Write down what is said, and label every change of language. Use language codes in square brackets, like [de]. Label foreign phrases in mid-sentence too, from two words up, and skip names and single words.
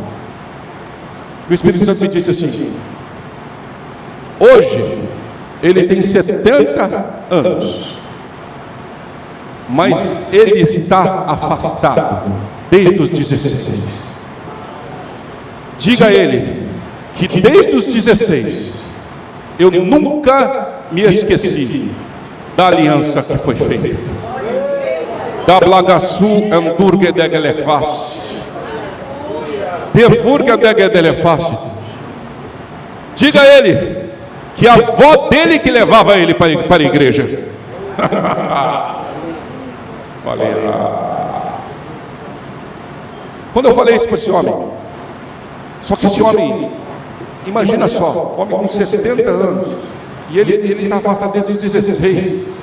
[pt] O Espírito Santo me disse assim: hoje ele tem 70 anos, mas ele está afastado desde os 16. Diga a ele que desde os 16 eu nunca me esqueci da aliança que foi feita. Da blagaçu andurgue degelefas. Defurga degelefas. Diga a ele que a avó dele que levava ele para a igreja. Quando eu falei isso para esse homem, só que esse homem, imagina só, homem com 70 anos, e ele está afastado desde os 16.